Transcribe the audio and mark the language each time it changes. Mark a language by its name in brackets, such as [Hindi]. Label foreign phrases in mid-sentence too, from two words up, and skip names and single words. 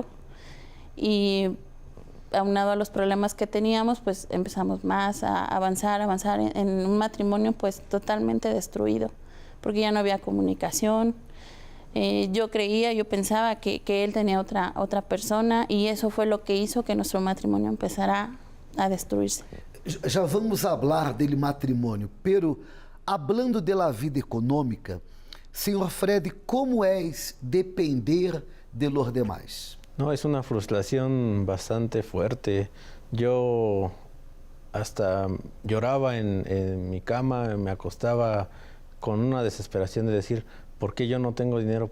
[Spanish] Y aunado a los problemas que teníamos, pues empezamos más a avanzar en un matrimonio pues totalmente destruido, porque ya no había comunicación. Yo pensaba que él tenía otra persona y eso fue lo que hizo que nuestro matrimonio empezara a destruirse. [Portuguese] Já vamos falar dele matrimônio, [Spanish] pero hablando de la vida econômica, senhor Fred, como es depender de los demás? No, es una frustración bastante fuerte. Yo hasta lloraba en mi cama, me acostaba con una desesperación de decir, ¿por qué yo no tengo dinero?